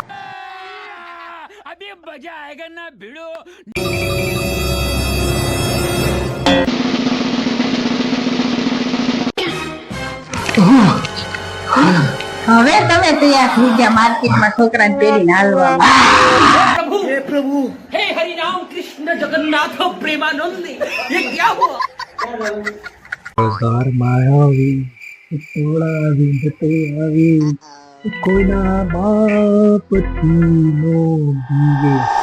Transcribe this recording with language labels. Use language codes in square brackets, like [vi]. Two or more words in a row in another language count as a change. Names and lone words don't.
[hi] अभी मजा आएगा ना भिड़ो. [gu] હવે તમે તૈયાર થઈ ગયા માર્કેટમાં છોકરાને પહેરીને હાલવા. [hi] हे प्रभु हे हरि राम कृष्ण जगन्नाथ प्रेमानंद ये क्या हुआ. [gu] કોઈના બાપથી નો દીવે